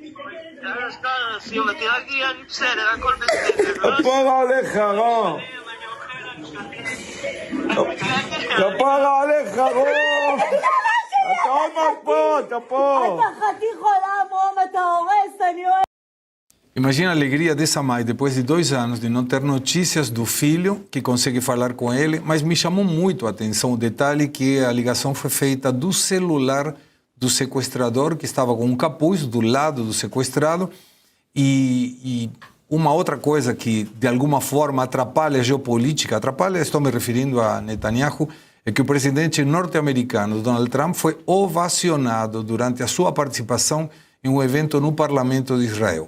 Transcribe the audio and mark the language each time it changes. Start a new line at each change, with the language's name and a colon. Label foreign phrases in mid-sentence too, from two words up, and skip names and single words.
Hebrew: תירגעי, אני בסדר, הכל בסדר. כפרה עליך רוב. כפרה עליך רוב. אתה עוד מעט פה, אתה פה. אתה חתיך עולם, רום, אתה הורס, אני אוהב.
Portuguese: Imagina a alegria dessa mãe depois de 2 anos de não ter notícias do filho, que consegue falar com ele, mas me chamou muito a atenção o detalhe que a ligação foi feita do celular do sequestrador, que estava com um capuz do lado do sequestrado, e uma outra coisa que de alguma forma atrapalha a geopolítica, estou me referindo a Netanyahu, é que o presidente norte-americano, Donald Trump, foi ovacionado durante a sua participação em um evento no Parlamento de Israel.